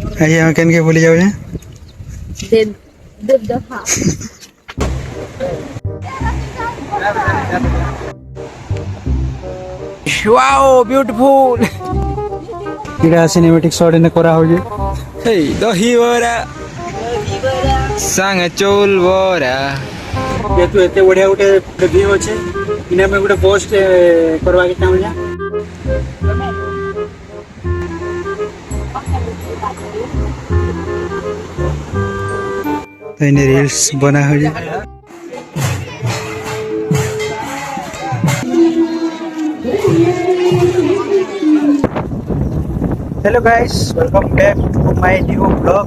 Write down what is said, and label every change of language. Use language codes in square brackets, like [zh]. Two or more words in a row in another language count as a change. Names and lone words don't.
[spv] ଆଜି ଆମେ କେନକେ ବୁଲି ଯାଉଛେ? [en] wow beautiful. [spv] ଏଇଟା [en] cinematic shot [spv] ଏନେ କରା ହଉଛି। ହେଇ ଦହି ବରା ସାଙ୍ଗେ ଚଉଲ ବରା। ଯେହେତୁ ଏତେ ବଢିଆ ଗୋଟେ ଭିଉ ଅଛି, ଇନେ ଆମେ ଗୋଟେ ପୋଷ୍ଟ କରବାକେ ଚାହୁଁଛେ। [hi] तो इन्हें रील्स बना हो जाए। [en] Hello guys, welcome back to my new blog.